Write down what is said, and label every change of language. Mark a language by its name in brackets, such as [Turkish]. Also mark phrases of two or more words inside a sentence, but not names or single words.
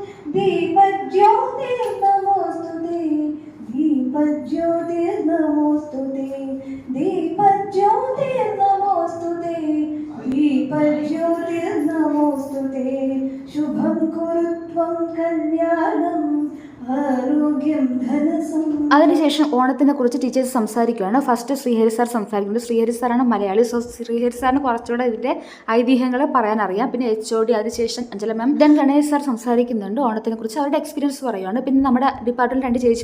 [Sanskrit] दीपज्योतिर्नमोस्तुते दीपज्योतिर्नमोस्तुते दीपज्योतिर्नमोस्तुते दीपज्योतिर्नमोस्तुते शुभं कुरु त्वं कल्याणम् ആരോഗ്യം ധനസം. [Malayalam] അതിനുശേഷം ഓണത്തിനെ കുറിച്ച് ടീച്ചേഴ്സ് സംസാരിക്കുകയാണ്. ഫസ്റ്റ് ശ്രീഹരി സാർ സംസാരിക്കുന്നുണ്ട്. ശ്രീഹരി സാറാണ് മലയാളി. സോ ശ്രീഹരി സാറിന് കുറച്ചുകൂടെ ഇതിൻ്റെ ഐതിഹ്യങ്ങളെ പറയാനറിയാം. പിന്നെ HOD, അതിനുശേഷം അഞ്ജല മാം, ദെൻ ഗണേഷ് സാർ സംസാരിക്കുന്നുണ്ട്. ഓണത്തിനെ കുറിച്ച് അവരുടെ എക്സ്പീരിയൻസ് പറയുകയാണ്. പിന്നെ നമ്മുടെ ഡിപ്പാർട്ട്മെന്റ് 2 ചേച്ചിമാരുണ്ട്.